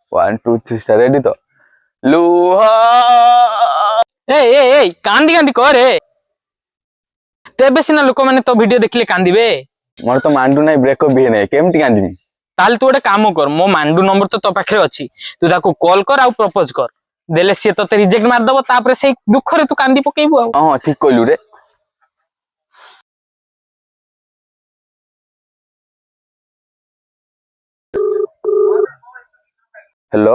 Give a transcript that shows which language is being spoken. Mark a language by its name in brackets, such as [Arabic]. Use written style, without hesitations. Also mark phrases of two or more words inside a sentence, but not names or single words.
[Odia] 1 2 3 [English] start ready [Odia] ତ ଲୁହା ଏଇ କାନ୍ଦି କାନ୍ଦି କରେ ତେବେ ସିନା ଲୋକ ମାନେ ତ ଭିଡିଓ ଦେଖିଲେ କାନ୍ଦିବେ। ମୋର ତ ମାଣ୍ଡୁ ନାହିଁ ବ୍ରେକଅପ୍ ବି ନାହିଁ କେମିତି କାନ୍ଦିନି। ତାହେଲେ ତୁ ଗୋଟେ କାମ କର, ମୋ ମାଣ୍ଡୁ ନମ୍ବର ତ ତୋ ପାଖରେ ଅଛି, ତୁ ତାକୁ କଲ୍ କର ଆଉ ପ୍ରପୋଜ କର, ଦେଲେ ସିଏ ତତେ ରିଜେକ୍ଟ ମାରିଦବ, ତାପରେ ସେଇ ଦୁଃଖରେ ତୁ କାନ୍ଦି ପକେଇବୁ ଆଉ। ହଁ ଠିକ କହିଲୁ ରେ। ହ୍ୟାଲୋ